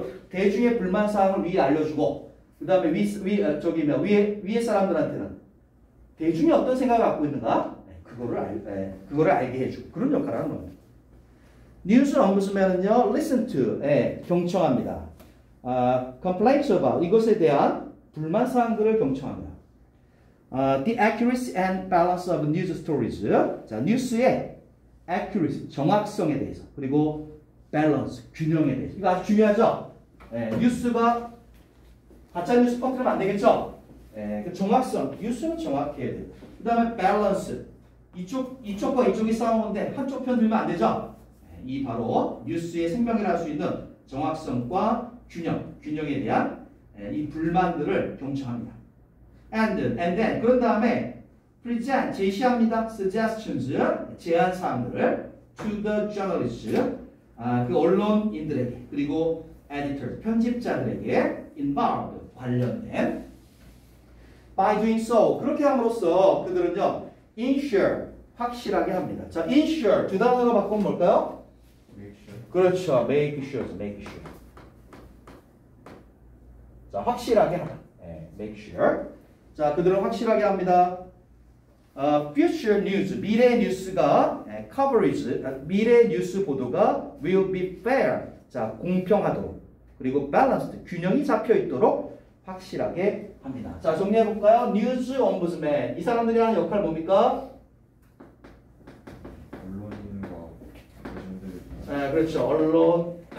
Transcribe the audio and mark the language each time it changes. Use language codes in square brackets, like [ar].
[ko] 대중의 불만사항을 위에 알려주고, 그 다음에 위에 사람들한테는 대중이 어떤 생각을 갖고 있는가? 그거를 알게 해주고, 그런 역할을 하는 겁니다. 뉴스 엄부스맨은요, [en] listen to, [ko] 경청합니다. [en] complaints about, [ko] 이것에 대한 불만사항들을 경청합니다. [en] The accuracy and balance of news stories. [ko] 자, 뉴스의 accuracy, 정확성에 대해서, 그리고 balance, 균형에 대해서. 이거 아주 중요하죠? 뉴스가 가짜뉴스 퍼뜨리면 안 되겠죠? 그 정확성, 뉴스는 정확해야 돼요. 그 다음에 balance, 이쪽과 이쪽이 싸우는데 한쪽 편 들면 안 되죠? 이 바로 뉴스의 생명이라 할 수 있는 정확성과 균형에 대한 이 불만들을 경청합니다. [en] And then, [ko] 그런 다음에 [en] present [ko] 제시합니다. [en] suggestions [ko] 제안 사항들을 [en] to the journalists [ko] 그 언론인들에게 그리고 [en] editors [ko] 편집자들에게 [en] involved [ko] 관련된 [en] by doing so [ko] 그렇게 함으로써 그들은요 [en] ensure [ko] 확실하게 합니다. 자, ensure 두 단어로 바꾸면 뭘까요? [en] make sure. [ko] 그렇죠. [en] make sure. [ko] 자, 확실하게 하다. 네, [en] make sure. [ko] 자, 그들은 확실하게 합니다. [en] future news, [ko] 미래 뉴스가 [en] coverage, [ko] 미래 뉴스 보도가 [en] will be fair. [ko] 자, 공평하도록 그리고 balanced, 균형이 잡혀 있도록 확실하게 합니다. 자, 정리해 볼까요? 뉴스 ombudsman. 이 사람들이 하는 역할 뭡니까? 언론인과 대중들을 네, 그렇죠.